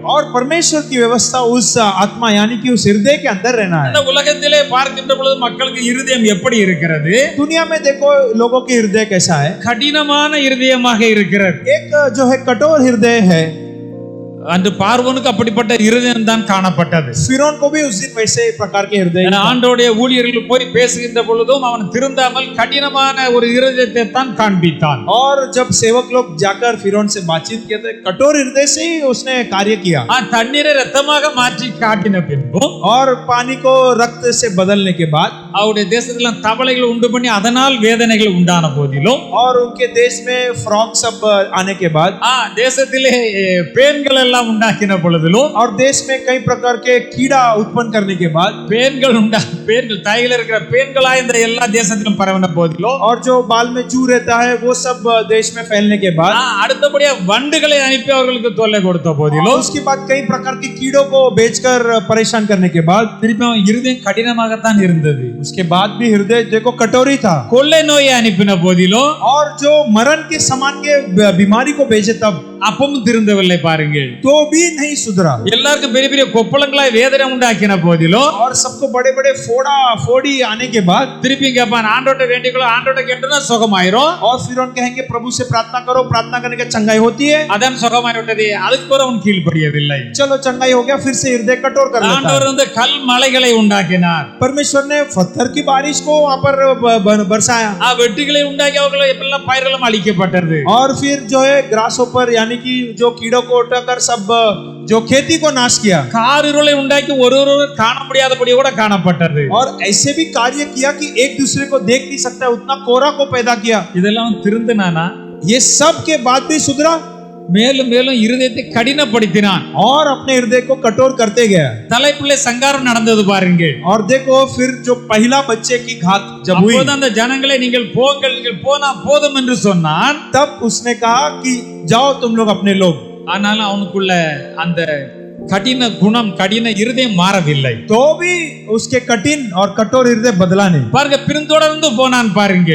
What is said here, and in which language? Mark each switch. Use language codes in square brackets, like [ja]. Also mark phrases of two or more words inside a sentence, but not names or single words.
[hi] और परमेश्वर की व्यवस्था उस आत्मा यानी कि उस हृदय के अंदर रहना है। [ta] இந்த உலகத்திலே பார்க்கின்ற பொழுது மக்களுக்கு இருதயம் எப்படி இருக்கிறது? [hi] दुनिया में देखो लोगों के हृदय कैसा है। [ta] கடினமான இருதயமாக இருக்கிறது. [hi] एक जो है कठोर हृदय है। [ta] அன்று பார்வோனுக்கு அப்படிப்பட்ட இருதயம் தான் காணப்பட்டது. [hi] फिरौन को भी उस दिन वैसे प्रकार के हृदय था। [ta] ஆண்டவருடைய ஊழியர்கள் போய் பேசுகின்ற பொழுதும் அவன் திருந்தாமல் கடினமான ஒரு இருதயத்தை தான் காண்பித்தான். [hi] और जब सेवक लोग जाकर फिरौन से बातचीत किए थे, कठोर हृदय से ही उसने कार्य किया। [ta] தண்ணீரை ரத்தமாக மாற்றி காட்டின பின்பும் [hi] और पानी को रक्त से बदलने के बाद [ta] அவருடைய தேசத்துல தவளைகள் உண்டு பண்ணி அதனால் வேதனைகள் உண்டான போதிலும் [hi] और उनके देश में फ्रॉग सब आने के बाद [ta] தேசத்திலே பேன்கள் எல்லாம் உண்டாக்கின பொழுதிலும் [hi] और देश में कई प्रकार के कीड़ा उत्पन्न करने के बाद [ta] பேன்கள் தாயில இருக்கிற பேன்களா இந்த எல்லா தேசத்திலும் பரவின போதிலும் [hi] और जो बाल में जू रहता है वो सब देश में फैलने के बाद [ta] அடுத்தபடியா வண்டுகளை அனுப்பி அவர்களுக்கு தொல்லை கொடுத்த போதிலும் [hi] उसके बाद कई प्रकार के कीड़ों को बेचकर परेशान करने के बाद [ta] திருப்பி அவன் இருதயம் கடினமாகத்தான் இருந்தது. [hi] उसके बाद भी हृदय देखो कटोरी था। [ta] கொள்ளை நோயை அனுப்பின போதிலும் [hi] और जो मरण के समान के बीमारी को भेजे तब [ta] அப்பவும் திருந்தவில்லை பாருங்கள். [hi] तो भी नहीं सुधरा। [ta] எல்லாருக்கும் பெரிய பெரிய கொப்பளங்களாய் வேதனை உண்டாக்கின போதிலும் [hi] और सबको बड़े बड़े फोड़ी आने के बाद [ta] திருப்பி கேட்பான் ஆண்டோட்ட வேண்டிக்கோ ஆண்டோட்ட கேட்டா சுகமாயிரும். [hi] और फिर उन कहेंगे प्रभु से प्रार्थना करो, प्रार्थना करने के चंगाई होती है। [ta] அதான் சுகமாய் விட்டது. அதுக்கு பிறகு அவன் கீழ்ப்படியவில்லை. [hi] चलो चंगाई हो गया, फिर से हृदय कठोर कर लेता [ta] ஆண்டவர் [hi] है। [ta] வந்து கல் மலைகளை உண்டாக்கினார். [hi] परमेश्वर ने पत्थर की बारिश को वहां पर बरसाया। [ta] வெட்டுகளை உண்டாக்கி அவர்கள் எல்லா பயிர்களும் அழிக்கப்பட்டது. [hi] और फिर जो है ग्रासहोपर यानी कि जो कीड़ों को उठाकर सब जो खेती को नाश किया। [ta] காரிருளை உண்டாக்கி ஒருவர் காண முடியாதபடி கூட காணப்பட்டது. [hi] और ऐसे भी कार्य किया कि एक दूसरे को देख नहीं सकता, उतना कोहरा को पैदा किया। [ta] இதெல்லாம் திருந்தினானா? [hi] ये सब के बाद भी सुधरा? [ta] மேலும் மேலும் இருதயத்தை கடினப்படுத்தினான். [hi] और अपने हृदय को कठोर करते गया। [ta] தலைப்பிள்ளை சங்காரம் நடந்தது பாருங்கள். [hi] और देखो फिर जो पहला बच्चे की घात जब हुई, [ta] அப்போது அந்த ஜனங்களை நீங்கள் போங்கள், நீங்கள் போனா போதும் என்று சொன்னான். [hi] तब उसने कहा कि जाओ तुम लोग अपने लोग। [ta] ஆனாலும் அவனுக்குள்ள அந்த கடின குணம், கடின இருதயம் மாறவில்லை. [hi] तो भी उसके कठिन और कठोर हृदय बदला नहीं। [ta] பாருங்க, பின்தொடர்ந்து போனான் பாருங்கள்.